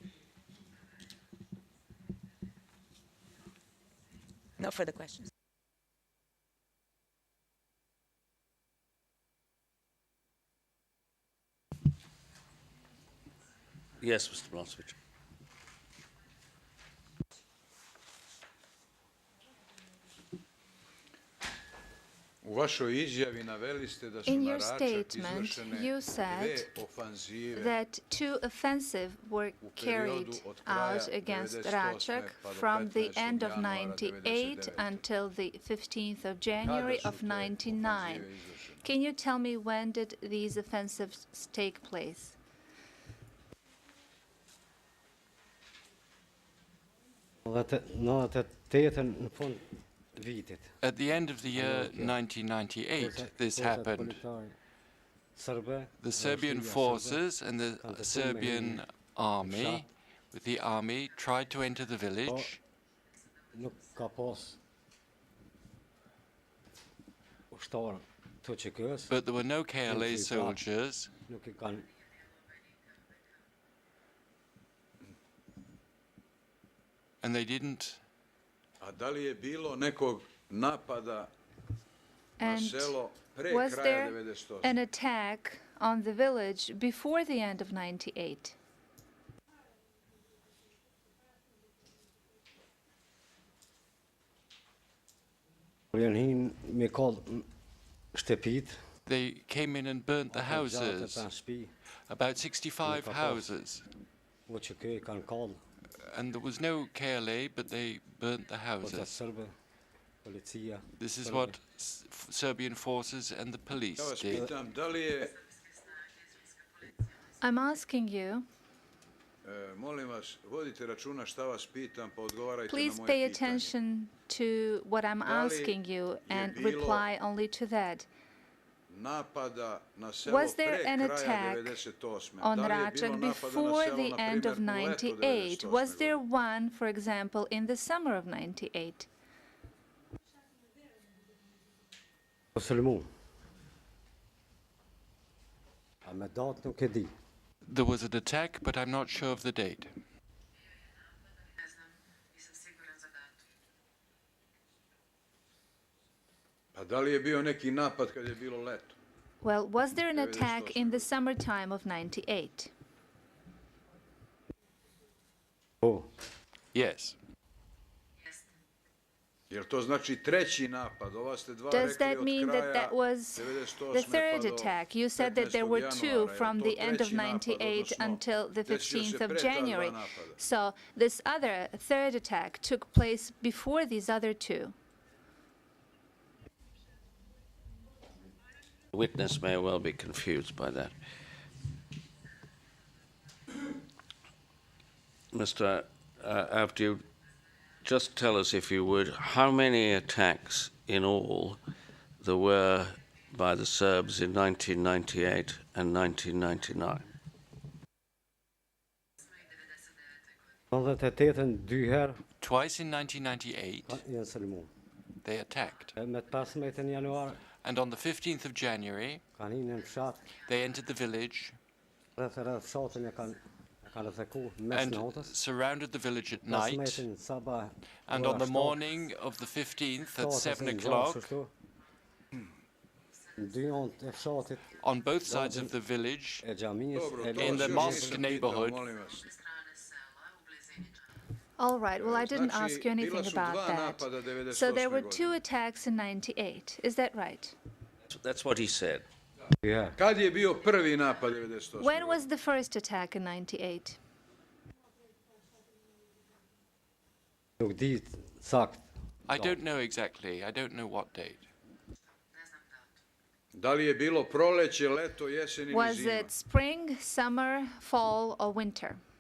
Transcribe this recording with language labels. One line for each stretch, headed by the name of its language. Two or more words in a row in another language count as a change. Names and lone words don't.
English: No further questions. Yes, Mr. Milosevic.
Serbian: U vašoj izjavi naveli ste da su
English: In
Serbian: na
English: your
Serbian: Račak
English: statement,
Serbian: izvršene
English: you
Serbian: dve
English: said
Serbian: ofanzive
English: that 2 offensives were
Serbian: u
English: carried
Serbian: periodu od kraja
English: out against
Serbian: 98.
English: Rachak
Serbian: pa do
English: from the
Serbian: 15.
English: end of
Serbian: januara
English: 98
Serbian: 99.
English: until the 15th of January
Serbian: Kada su
English: of
Serbian: te
English: 99.
Serbian: ofanzive izvršene?
English: Can you tell me when did these offensives take place? At the end of the year 1998, this happened. The Serbian forces and the Serbian army, with the army, tried to enter the village, but there were no KLA soldiers, and they didn't.
Serbian: A da li je bilo nekog napada na
English: And
Serbian: selo pre
English: was
Serbian: kraja
English: there
Serbian: 98?
English: an attack on the village before the end of 98? They came in and burnt the houses, about 65 houses, and there was no KLA, but they burnt the houses. This is what Serbian forces and the
Serbian: Ja
English: police
Serbian: vas
English: did.
Serbian: pitam, da li je,
English: I'm asking you,
Serbian: molim vas, vodite računa šta vas pitam, pa odgovarajte na
English: please
Serbian: moje
English: pay
Serbian: pitanje.
English: attention to what I'm
Serbian: Da li
English: asking you and
Serbian: je bilo
English: reply only to that.
Serbian: Napada na selo
English: Was there
Serbian: pre
English: an
Serbian: kraja
English: attack
Serbian: 98.
English: on
Serbian: Da li je bilo
English: Rachak
Serbian: napada na
English: before
Serbian: selo,
English: the
Serbian: na
English: end of
Serbian: primjer, u leto
English: 98?
Serbian: 98.
English: Was there
Serbian: godine?
English: one, for example, in the summer of 98? There was an attack, but I'm not sure of the date.
Serbian: Pa da li je bio neki napad kad je bilo leto?
English: Well, was there an
Serbian: 98.
English: attack in the summertime of 98? Yes.
Serbian: Jer to znači treći napad? Ova ste dva
English: Does
Serbian: rekli
English: that
Serbian: od
English: mean that
Serbian: kraja
English: that was
Serbian: 98.
English: the third
Serbian: pa do
English: attack? You said that there were
Serbian: 15.
English: two
Serbian: januara.
English: from
Serbian: Je li
English: the
Serbian: to
English: end of
Serbian: treći napad,
English: 98
Serbian: odnosno
English: until the
Serbian: desio se
English: 15th of
Serbian: pre ta dva
English: January.
Serbian: napada?
English: So this other third attack took place before these other two. The witness may well be confused by that. Mr. Avdiu, just tell us, if you would, how many attacks in all there were by the Serbs in 1998 and 1999?
Albanian: 98 dy herë
English: Twice in 1998,
Albanian: janë sulmu.
English: they attacked.
Albanian: Me të 15 januar
English: And on the 15th of January,
Albanian: kanë hinë në fshat,
English: they entered the village
Albanian: rreth fshatin e kanë ataku mes
English: and
Albanian: natës.
English: surrounded the village at night.
Albanian: 15 sabah.
English: And on the morning of the 15th at 7 o'clock,
Albanian: Dy anë e fshatit
English: on both sides of the village,
Albanian: e xhamisë
Serbian: Dobro,
Albanian: e
Serbian: to
English: In the
Serbian: vas još
English: mosque
Serbian: nisam
English: neighborhood.
Serbian: pitao, molim vas.
English: All right, well, I didn't
Serbian: Znači,
English: ask you anything
Serbian: bila su
English: about
Serbian: dva
English: that.
Serbian: napada 98.
English: So there were two
Serbian: godine.
English: attacks in 98. Is that right? That's what he said.
Albanian: dy herë.
Serbian: Kad je bio prvi napad 98.
English: When was the first attack in 98?
Albanian: Nuk di sakt.
English: I don't know exactly. I don't know what date.
Serbian: Da li je bilo proleće, leto, jesen ili
English: Was
Serbian: zima?
English: it spring, summer, fall, or winter?